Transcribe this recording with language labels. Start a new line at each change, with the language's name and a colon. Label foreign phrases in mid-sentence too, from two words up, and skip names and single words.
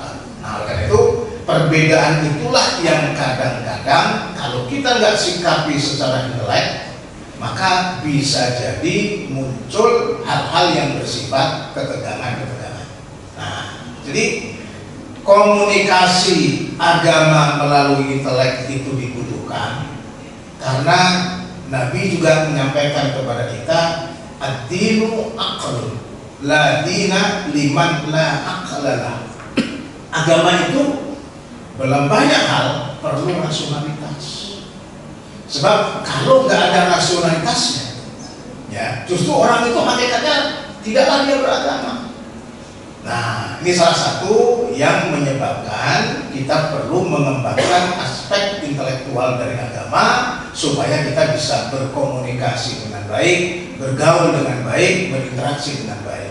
Indonesian: Nah, oleh karena itu perbedaan itulah yang kadang-kadang kalau kita nggak sikapi secara intelek, maka bisa jadi muncul hal-hal yang bersifat ketegangan-ketegangan. Nah, jadi komunikasi agama melalui intelek itu dibutuhkan karena Nabi juga menyampaikan kepada kita
Arabic: ad-dinu aql la dina liman la aqlalah.
Indonesian: Agama itu dalam banyak hal perlu rasionalitas. Sebab kalau nggak ada rasionalitasnya, ya justru orang itu hakikatnya tidaklah dia beragama. Nah, ini salah satu yang menyebabkan kita perlu mengembangkan aspek intelektual dari agama supaya kita bisa berkomunikasi dengan baik, bergaul dengan baik, berinteraksi dengan baik.